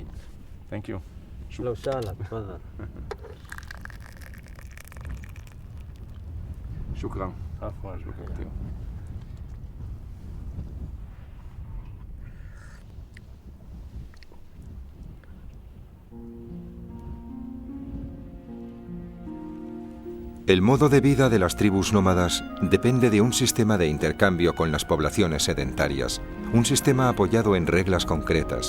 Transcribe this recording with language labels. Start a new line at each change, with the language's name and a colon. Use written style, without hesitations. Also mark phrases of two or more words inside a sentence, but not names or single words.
English: Thank you.
Arabic: لو سهلا تفضل. شكرا. عفوا. شكرا.
Spanish: El modo de vida de las tribus nómadas depende de un sistema de intercambio con las poblaciones sedentarias, un sistema apoyado en reglas concretas.